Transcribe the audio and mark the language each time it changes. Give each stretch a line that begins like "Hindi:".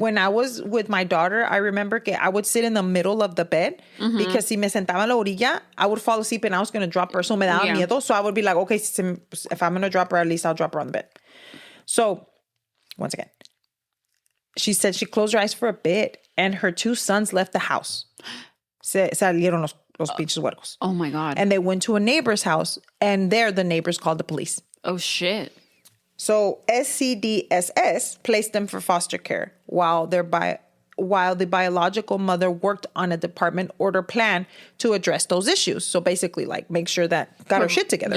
English: When I was with my daughter, I remember
Spanish: que
English: I would sit in the middle of the bed because
Spanish: si me sentaba en la orilla,
English: I would fall asleep and I was going to drop her. So
Spanish: me daba miedo.
English: So I would be like, okay, if I'm going to drop her, at least I'll drop her on the bed. So, once again, she said she closed her eyes for a bit and her 2 sons left the house.
Spanish: Se salieron los pinches huercos.
English: Oh my God. And they went to a neighbor's house and there the neighbors called the police. Oh shit. So SCDSS placed them for foster care while the biological mother worked on a department order plan to address those issues. So basically, like, make sure that got her shit together,